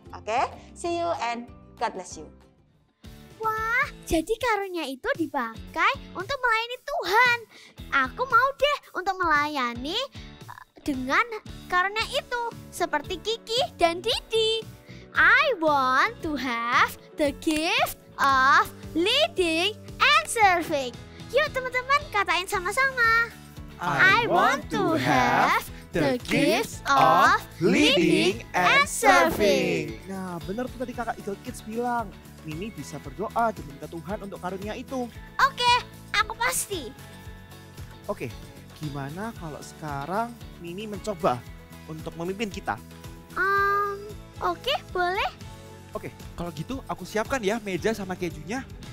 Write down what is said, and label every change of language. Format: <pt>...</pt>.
<en>Oke, see you and God bless you.</en> <id>Wah, jadi karunia itu dipakai untuk melayani Tuhan. Aku mau deh untuk melayani dengan karunia itu, seperti Kiki dan Didi.</id> <en>I want to have the gift of leading and serving.</en> <id>Yuk teman-teman, katain sama-sama.</id> <en>I want to have the gift of leading and serving.</en> <id>Nah, benar tuh tadi kakak Eagle Kids bilang. Mimi bisa berdoa dan minta Tuhan untuk karunia itu. Oke, aku pasti. Oke, Gimana kalau sekarang Mimi mencoba untuk memimpin kita? Oke, boleh. Oke, kalau gitu aku siapkan ya meja sama kejunya.</id>